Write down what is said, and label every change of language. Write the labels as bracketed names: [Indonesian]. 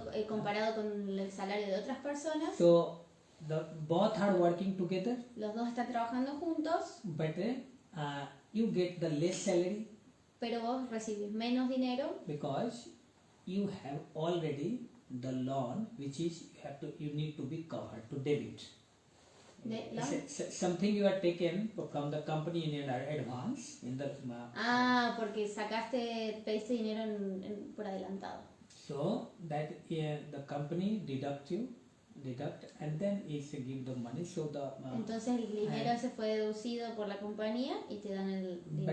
[Spanish] haciendo comparado con el salario de otras personas, [English] So both are working together, [Spanish] los dos están trabajando juntos, [English] but you get the less salary [Spanish] pero vos recibís menos dinero [English] because you have already the loan, which is you need to be covered to debit. Something you are taken from the company in advance in the [Spanish] porque pediste dinero por adelantado. [English] so that the company deduct and then it give the money, so the [Spanish] Entonces el dinero ese fue deducido por la compañía y te dan el dinero.